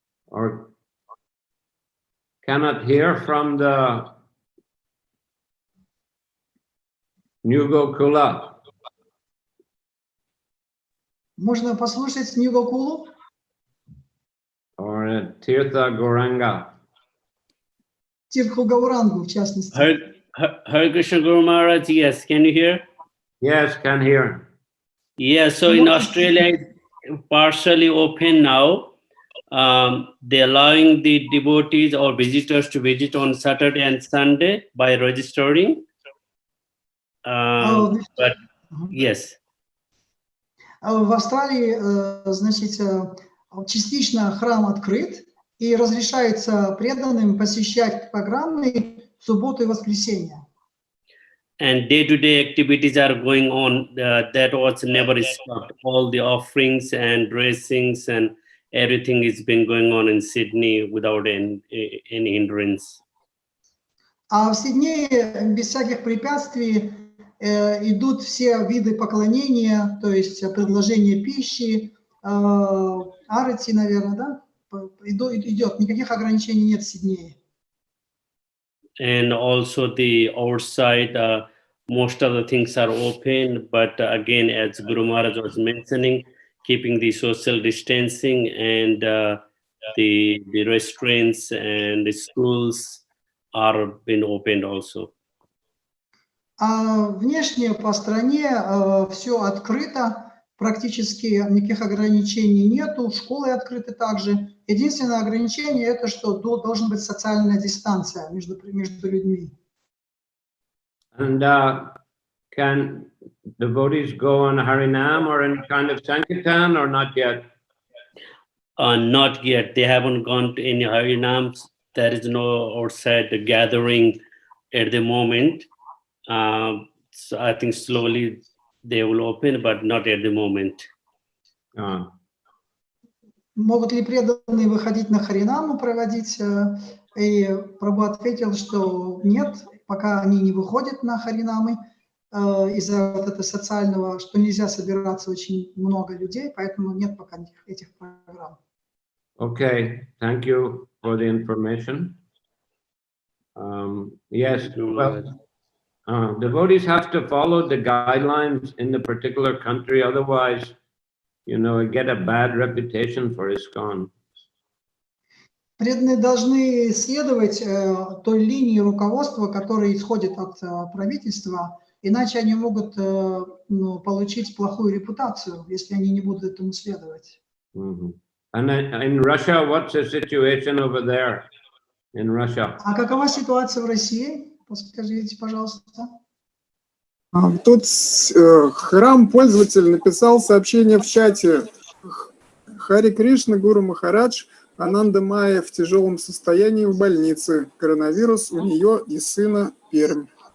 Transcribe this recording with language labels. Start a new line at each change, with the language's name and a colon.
English: Or cannot hear from the New Gokula?
Russian: Можно послушать Нью-Гокулу?
English: Or Tirtha Gauranga?
Russian: Тиртху Гаурангу, в частности.
English: Hare Krishna Guru Maharaj, yes, can you hear? Yes, can hear. Yeah, so in Australia, it's partially open now. They're allowing the devotees or visitors to visit on Saturday and Sunday by registering. But yes.
Russian: В Австралии, значит, частично храм открыт и разрешается преданным посещать программы в субботу и воскресенье.
English: And day-to-day activities are going on. That was never stopped. All the offerings and dressings and everything has been going on in Sydney without any hindrance.
Russian: А в Сиднее без всяких препятствий идут все виды поклонения, то есть предложение пищи, арати, наверное, да? Идет, никаких ограничений нет в Сиднее.
English: And also the outside, most of the things are open, but again, as Guru Maharaj was mentioning, keeping the social distancing and the restaurants and the schools are been opened also.
Russian: Внешне по стране все открыто, практически никаких ограничений нету, школы открыты также. Единственное ограничение это, что должна быть социальная дистанция между людьми.
English: And can devotees go on Harinam or any kind of Sankirtan or not yet? Not yet. They haven't gone to any Harinams. There is no outside gathering at the moment. So I think slowly they will open, but not at the moment.
Russian: Могут ли преданные выходить на Харинаму проводить? И Прабху ответил, что нет, пока они не выходят на Харинамы из-за вот этого социального, что нельзя собираться очень много людей, поэтому нет пока этих программ.
English: Okay, thank you for the information. Yes, well, devotees have to follow the guidelines in the particular country, otherwise, get a bad reputation for ISKCON.
Russian: Преданные должны следовать той линии руководства, которая исходит от правительства, иначе они могут получить плохую репутацию, если они не будут этому следовать.
English: And in Russia, what's the situation over there in Russia?
Russian: А какова ситуация в России? Подскажите, пожалуйста. Тут храм-пользователь написал сообщение в чате. Харе Кришна, Гуру Махарадж, Ананда Майя в тяжелом состоянии в больнице. Коронавирус у нее и сына Пермь.